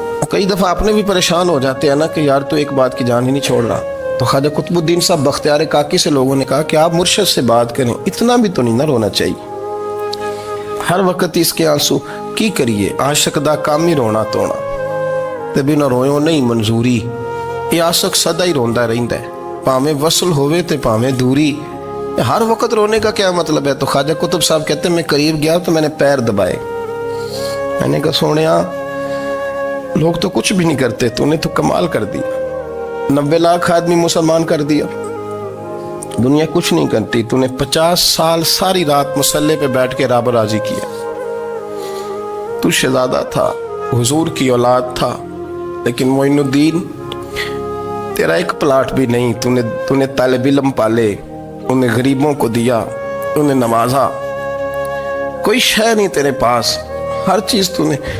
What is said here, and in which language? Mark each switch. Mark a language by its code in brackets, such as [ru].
[ur] کئی دفعہ اپنے بھی پریشان ہو جاتے ہیں نا کہ یار تو ایک بات کی جان ہی نہیں چھوڑ رہا. تو خواجہ قطب الدین صاحب بختیار کاکی سے لوگوں نے کہا کہ آپ مرشد سے بات کریں، اتنا بھی تو نہیں نہ رونا چاہیے، ہر وقت اس کے آنسو کی کریے. [pa] عاشق دا کام ہی رونا تونا تے بنا رویوں نہیں منظوری. یہ عاشق سدا ہی روندا رہندا ہے، پاویں وصل ہوئے تے پاویں دوری. [ur] ہر وقت رونے کا کیا مطلب ہے؟ تو خواجہ قطب صاحب کہتے ہیں میں قریب گیا تو میں نے پیر دبائے، میں نے کہا سونیا لوگ تو کچھ بھی نہیں کرتے، تو نے تو کمال کر دیا. 90 لاکھ آدمی مسلمان کر دیا، دنیا کچھ نہیں کرتی. تو نے 50 سال ساری رات مصلے پہ بیٹھ کے رب راضی کیا. تو شہزادہ تھا، حضور کی اولاد تھا، لیکن معین الدین تیرا ایک پلاٹ بھی نہیں. تو نے طالب علم پالے، انہیں غریبوں کو دیا، انہیں نوازا، کوئی شے نہیں تیرے پاس، ہر چیز تو نے.